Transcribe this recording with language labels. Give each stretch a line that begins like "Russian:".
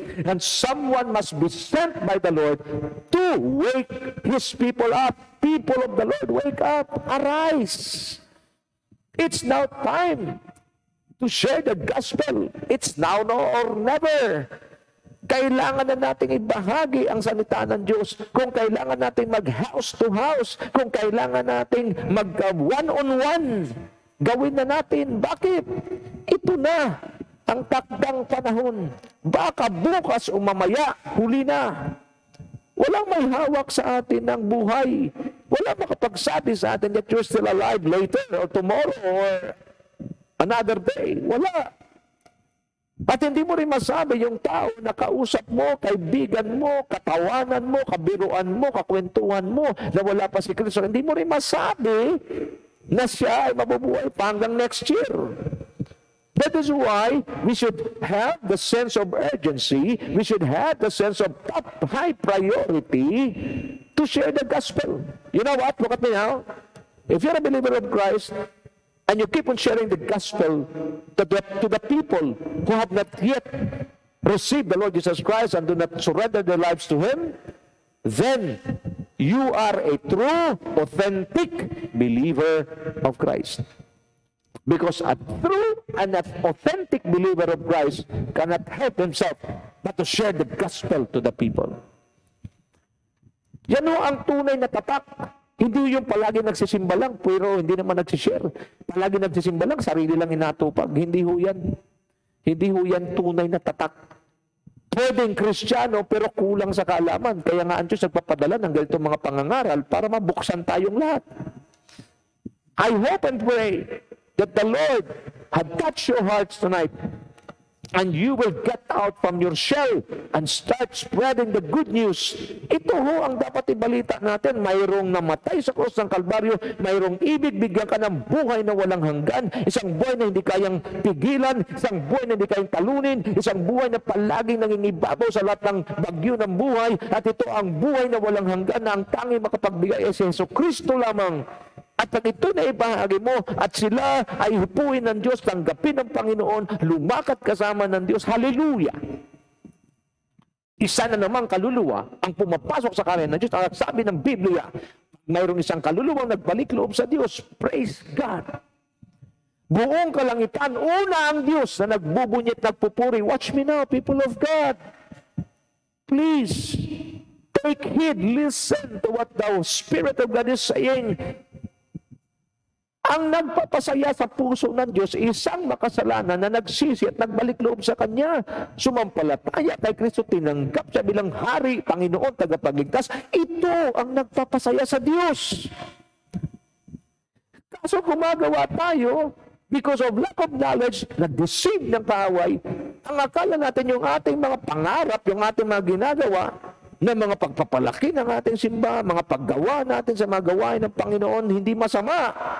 English: And someone must be sent by the Lord to wake His people up. People of the Lord, wake up, arise. It's now time to share the gospel. It's now or never.
Filipino: Kailangan na nating ibahagi ang salita ng Diyos. Kung kailangan nating mag-house to house, kung kailangan nating mag-one-on-one, gawin na natin. Bakit? Ito na ang takdang panahon. Baka bukas o mamaya, huli na. Walang may hawak sa atin ng buhay. Walang makapagsabi sa atin
English: that you're still alive later or tomorrow or another day.
Filipino: Wala. At hindi mo rin masabi yung tao na kausap mo, kaibigan mo, katawanan mo, kabiruan mo, kakwentuhan mo, na wala pa si Kristo. Hindi mo rin masabi na siya ay mabubuhay pa hanggang next year.
English: That is why we should have the sense of urgency, we should have the sense of top high priority to share the gospel. You know what? Look at me now. If you're a believer of Christ, and you keep on sharing the gospel to the people who have not yet received the Lord Jesus Christ and do not surrender their lives to Him, then you are a true, authentic believer of Christ. Because a true and an authentic believer of Christ cannot help himself but to share the gospel to the people.
Filipino: Yan ho ang tunay na tatak. Hindi yung palagi nagsisimba lang, pero hindi naman nagsishare. Palagi nagsisimba lang, sarili lang inatupag. Hindi ho yan. Hindi ho yan tunay na tatak. Pwedeng Kristiyano, pero kulang sa kaalaman. Kaya nga ang Diyos nagpapadala ng ganitong mga pangangaral para mabuksan tayong lahat.
English: I hope and pray that the Lord had touched your hearts tonight, and you will get out from your shell and start spreading the good news.
Filipino: Ito ho ang dapat ibalita natin. Mayroong namatay sa krus ng Kalbaryo, mayroong ibig, bigyan ka ng buhay na walang hanggan, isang buhay na hindi kayang pigilan, isang buhay na hindi kayang talunin, isang buhay na palaging nangingibabaw sa lahat ng bagyo ng buhay, at ito ang buhay na walang hanggan na ang tanging makapagbigay ay si Jesucristo lamang. At pag ito na ibahagi mo at sila ay hupuin ng Diyos, tanggapin ng Panginoon, lumakad kasama ng Diyos, hallelujah! Isa na namang kaluluwa ang pumapasok sa kanan ng Diyos. At sabi ng Biblia, mayroong isang kaluluwang nagbalik loob sa Diyos.
English: Praise God!
Filipino: Buong kalangitan, una ang Diyos na nagbubunyit, nagpupuri.
English: Watch me now, people of God. Please, take heed, listen to what the Spirit of God is saying.
Filipino: Ang nagpapasaya sa puso ng Diyos, isang makasalanan na nagsisi at nagbalik loob sa Kanya. Sumampalataya kay Kristo, tinanggap siya bilang Hari, Panginoon, tagapagligtas. Ito ang nagpapasaya sa Diyos. Kaso gumagawa tayo,
English: because of lack of knowledge,
Filipino: na-deceive ng kaaway, ang akala natin yung ating mga pangarap, yung ating mga ginagawa, na mga pagpapalaki ng ating simba, mga paggawa natin sa mga gawain ng Panginoon, hindi masama.